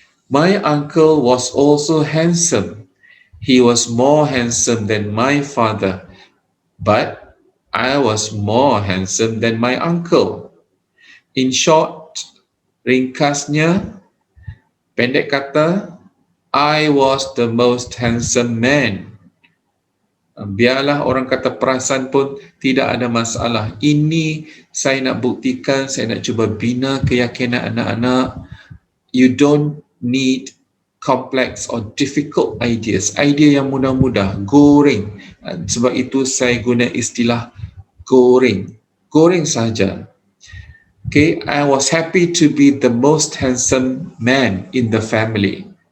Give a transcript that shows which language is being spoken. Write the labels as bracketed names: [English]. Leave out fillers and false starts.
[English] My uncle was also handsome. He was more handsome than my father, but I was more handsome than my uncle. In short, [Malay] ringkasnya, pendek kata, [English] I was the most handsome man. [Malay] Biarlah orang kata perasan pun tidak ada masalah. Ini saya nak buktikan, saya nak cuba bina keyakinan anak-anak. [English] You don't need complex or difficult ideas. [Malay] Idea yang mudah-mudah, goreng. Sebab itu saya guna istilah goreng. Goreng saja. [English] Okay, I was happy to be the most handsome man in the family.